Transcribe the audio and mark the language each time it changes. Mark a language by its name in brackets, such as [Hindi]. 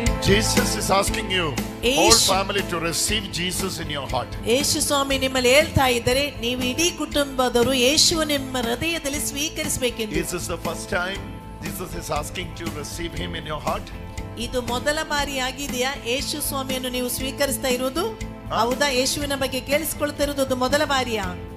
[English] Jesus is asking you, whole family, to receive Jesus in your heart. [Kannada] ಯೇಸು ಸ್ವಾಮಿ ನಿಮ್ಮಲ್ಲಿ ಹೇಳ್ತಾ ಇದ್ದಾರೆ, ನೀವು ಇಡೀ ಕುಟುಂಬದವರು ಯೇಸುವ ನಿಮ್ಮ ಹೃದಯದಲ್ಲಿ ಸ್ವೀಕರಿಸಬೇಕೆಂದು. [English] This is the first time Jesus is asking to receive him in your heart. [Kannada] ಇದು ಮೊದಲ ಬಾರಿ ಆಗಿದೆಯಾ ಯೇಸು ಸ್ವಾಮಿಯನ್ನು ನೀವು ಸ್ವೀಕರಿಸ್ತಾ ಇರುವುದು? ಹೌದಾ? ಯೇಸುವಿನ ಬಗ್ಗೆ ಕೇಳಿಸಿಕೊಳ್ತಾ ಇರುವುದು ಮೊದಲ ಬಾರಿಯಾ?